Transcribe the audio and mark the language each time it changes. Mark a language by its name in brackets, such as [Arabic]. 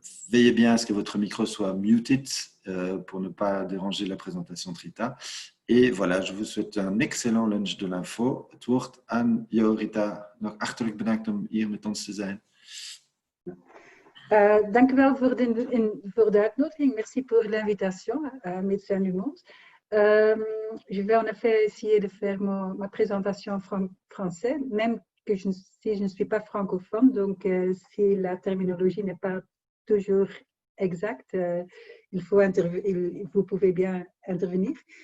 [French] Veillez bien à ce que votre micro soit muted pour ne pas déranger la présentation de Rita. Et voilà, je vous souhaite un excellent lunch de l'info. [Dutch] Het woord aan jou, Rita. Nog hartelijk bedankt om hier met ons te zijn. Dank u wel voor de uitnodiging. [French] Merci pour l'invitation, Médecins du Monde. Je vais en effet essayer de faire ma présentation en français, même que si je ne suis pas francophone, donc si la terminologie n'est pas toujours exacte, vous pouvez bien intervenir.